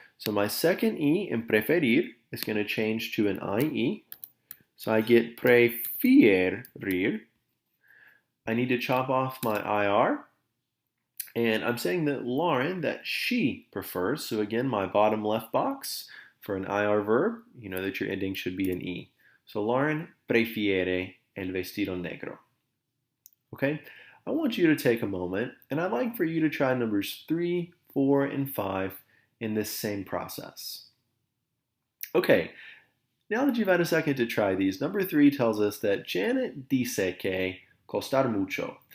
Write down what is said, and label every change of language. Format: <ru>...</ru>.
<en>So my second E in preferir is going to change to an IE. So I get preferir. I need to chop off my IR. And I'm saying that Lauren, that she prefers. So again, my bottom left box for an IR verb, you know that your ending should be an E.</en> <es>So Lauren prefiere el vestido negro.</es> <en>Okay, I want you to take a moment, and I'd like for you to try numbers 3, 4, and 5 in this same process. Okay, now that you've had a second to try these, number 3 tells us that Janet</en> <es>dice que costar mucho.</es>